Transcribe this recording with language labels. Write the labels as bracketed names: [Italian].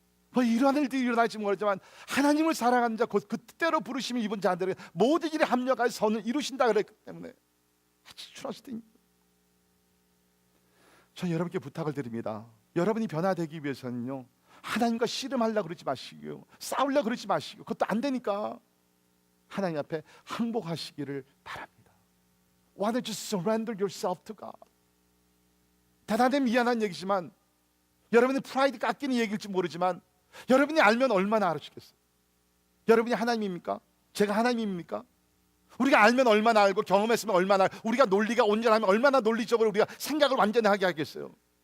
[Korean] 뭐 이러한 일들이 일어날지 모르지만 하나님을 사랑하는 자 곧 그 뜻대로 부르심을 입은 자들의 모든 일에 합력하여 선을 이루신다 그랬기 때문에 [English] I trust in you. [Korean] 전 여러분께 부탁을 드립니다. 여러분이 변화되기 위해서는요, 하나님과 씨름하려고 그러지 마시고요, 싸우려고 그러지 마시고, 그것도 안 되니까 하나님 앞에 항복하시기를 바랍니다. [English] Why don't you surrender yourself to God? [Korean] 대단히 미안한 얘기지만, 여러분의 프라이드 깎이는 얘기일지 모르지만 여러분이 알면 얼마나 알아주겠어요? 여러분이 하나님입니까? 제가 하나님입니까? 우리가 알면 얼마나 알고 경험했으면 얼마나 알고, 우리가 논리가 온전하면 얼마나 논리적으로 우리가 생각을 완전히 하게 하겠어요?